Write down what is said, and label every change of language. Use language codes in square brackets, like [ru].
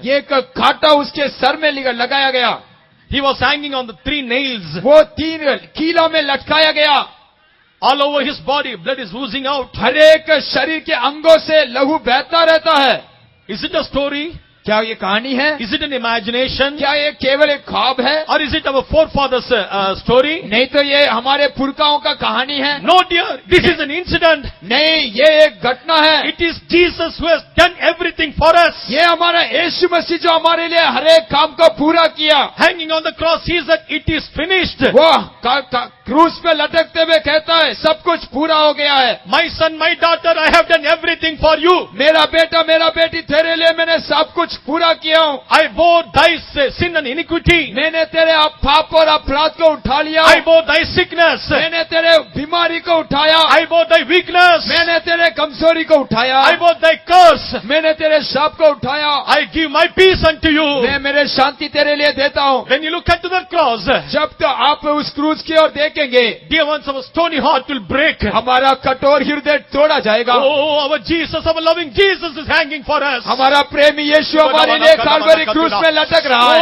[hi] ये एक कांटा उसके सर में लगाया गया। [en] He was hanging on the 3 nails. [hi] वो 3 कीलों में लटकाया गया। [en] All over his body, blood is oozing out. [hi] हर एक शरीर के अंगों से लहू बहता रहता है। [en] Is it a story? [hi] क्या ये कहानी है? [en] Is it an imagination? [hi] क्या ये केवल एक ख्वाब है? [en] Or is it our forefathers' story? [hi] नहीं तो ये हमारे पुरखाओं का कहानी है। [en] No dear, this is an incident. [hi] नहीं, ये एक घटना है। [en] It is Jesus who has done everything for us. [hi] ये हमारा यीशु मसीह जो हमारे लिए हर एक काम को पूरा किया। [en] Hanging on the cross, he said, it is finished. [hi] वो क्रूस पे लटकते हुए कहता है, सब कुछ पूरा हो गया है। [en] My son, my daughter, I have done everything for you. [hi] मेरा बेटा, मेरा बेटी, तेरे लिए मैंने सब कुछ पूरा किया हूँ। [en] I bore thy sin and iniquity. [hi] मैंने तेरे पाप और अपराध को उठा लिया। [en] I bore thy sickness. [hi] मैंने तेरे बीमारी को उठाया। [en] I bore thy weakness. [hi] मैंने तेरे कमजोरी को उठाया। [en] I bore thy curse. [hi] मैंने तेरे शाप को उठाया। [en] I give my peace unto you. [hi] मैं मेरे शांति तेरे लिए देता हूँ। [en] When you look unto the cross, [hi] जब तो आप उस क्रूस की ओर देखेंगे, [en] dear ones, our stony heart will break. [hi] हमारा कठोर हृदय तोड़ा जाएगा। [en] Oh, our Jesus, our loving Jesus is hanging for us. [hi] हमारा प्रेमी यीशु हमारे लिए काल्वरी क्रूस में लटक रहा है।